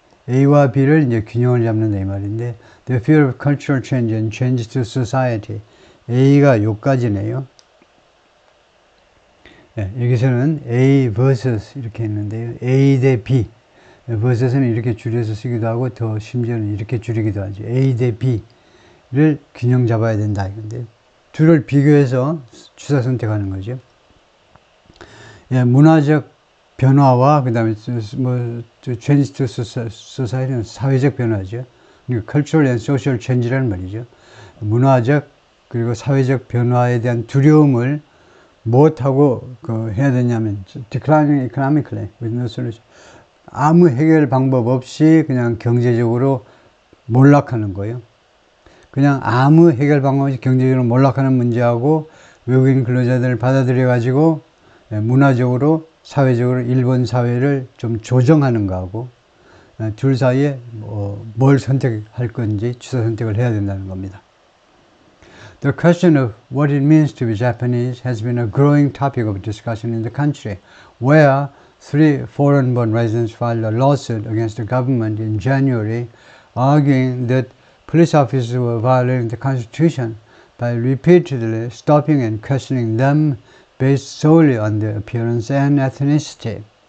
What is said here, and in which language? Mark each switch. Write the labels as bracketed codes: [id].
[ko] A와 B를 이제 균형을 잡는다 이 말인데, [en] the fear of cultural change and change to society. [ko] A가 요까지네요. 여기서는 A versus 이렇게 했는데요. A 대 B. versus는 이렇게 줄여서 쓰기도 하고, 더 심지어는 이렇게 줄이기도 하죠. A 대 B를 균형 잡아야 된다 이건데, 둘을 비교해서 주사 선택하는 거죠. 예, 문화적 변화와 그다음에 뭐 [en] change to society [ko] 는 사회적 변화죠. 그러니까 [en] cultural and social change [ko] 라는 말이죠. 문화적 그리고 사회적 변화에 대한 두려움을 못하고 해야 되냐면 [en] declining economically with no solution. [ko] 아무 해결 방법 없이 그냥 경제적으로 몰락하는 거예요. 그냥 아무 해결 방법 없이 경제적으로 몰락하는 문제하고 외국인 근로자들을 받아들여 가지고 문화적으로 사회적으로 일본 사회를 좀 조정하는 거하고 둘 사이에 뭘 선택할 건지 취사 선택을 해야 된다는 겁니다. [en] The question of what it means to be Japanese has been a growing topic of discussion in the country, where 3 foreign-born residents filed a lawsuit against the government in January, arguing that police officers were violating the Constitution by repeatedly stopping and questioning them based solely on their appearance and ethnicity.